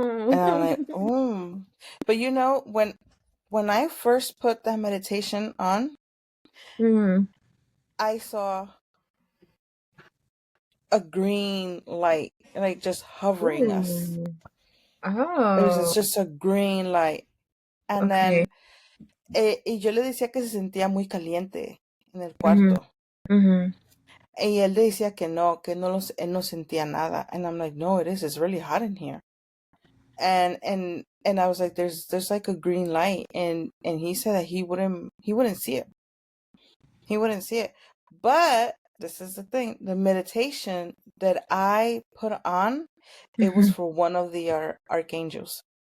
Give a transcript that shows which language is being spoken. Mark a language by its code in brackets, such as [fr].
[en] And I'm like, "Oh." But when I first put that meditation on, I saw a green light, like just hovering us. Oh. It was just a green light. And Okay. then [es] y yo le decía que se sentía muy caliente en el cuarto. Y él decía que no, él no sentía nada. [en] And I'm like, no, it is. It's really hot in here. And I was like, there's like a green light. And he said that he wouldn't see it. He wouldn't see it. But this is the thing. The meditation that I put on, it was for one of the archangels.